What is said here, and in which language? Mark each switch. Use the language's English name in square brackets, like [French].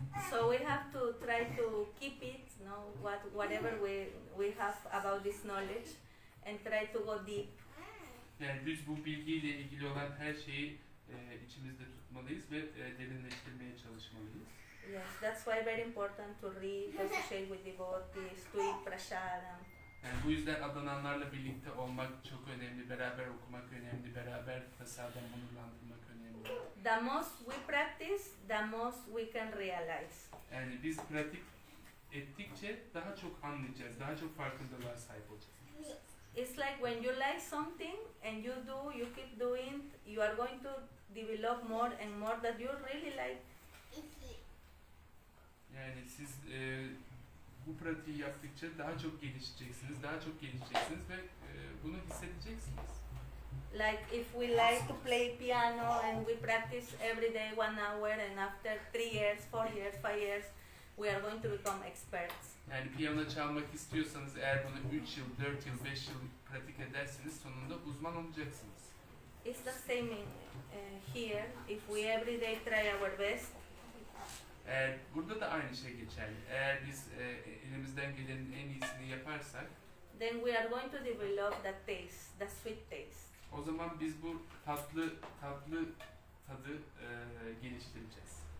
[English] So we have to try to keep it, whatever we have about this knowledge, and try to go deep. [Turkish] Yani biz bu bilgiyle ilgili olan her şeyi içimizde tutmalıyız ve derinleştirmeye çalışmalıyız. [English] Yes, that's why very important to read, to associate with devotees, to eat prasadam. [Turkish] Yani bu yüzden adananlarla birlikte olmak çok önemli, beraber okumak önemli, beraber prasadam onurlandırmak önemli. [English] The most we practice, the most we can realize. [Turkish] Yani biz pratik ettikçe daha çok anlayacağız, daha çok farkındalığa sahip olacağız. [English] It's like when you like something and you keep doing, you are going to develop more and more that you really like. [Turkish] Yani siz bu pratiği yaptıkça daha çok gelişeceksiniz, ve bunu hissedeceksiniz. [English] Like if we like to play piano and we practice every day 1 hour, and after 3 years, 4 years, 5 years, we are going to become experts. [Turkish] Yani piyano çalmak istiyorsanız eğer bunu 3 yıl, 4 yıl, 5 yıl pratik ederseniz sonunda uzman olacaksınız. [English] It's the same in here. If we every day try our best. [Turkish] Burada da aynı şey geçerli. Eğer biz elimizden gelenin en iyisini yaparsak, [English] then we are going to develop the taste, the sweet taste. [Turkish] O zaman biz bu tatlı tadı geliştireceğiz.